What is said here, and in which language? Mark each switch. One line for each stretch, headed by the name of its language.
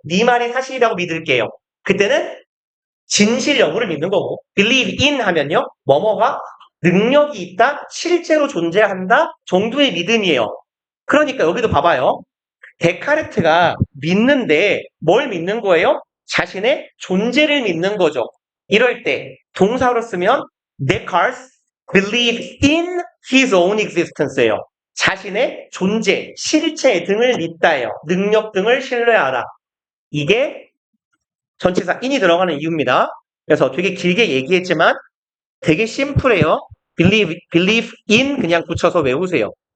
Korean: 네 말이 사실이라고 믿을게요. 그때는 진실 여부를 믿는 거고 believe in 하면요. 뭐뭐가 능력이 있다, 실제로 존재한다 정도의 믿음이에요. 그러니까 여기도 봐봐요. 데카르트가 믿는데 뭘 믿는 거예요? 자신의 존재를 믿는 거죠. 이럴 때 동사로 쓰면
English: Descartes believe in his own existence예요.
Korean: 자신의 존재, 실체 등을 믿다예요. 능력 등을 신뢰하라. 이게 전치사 in이 들어가는 이유입니다. 그래서 되게 길게 얘기했지만 되게 심플해요. believe in 그냥 붙여서 외우세요.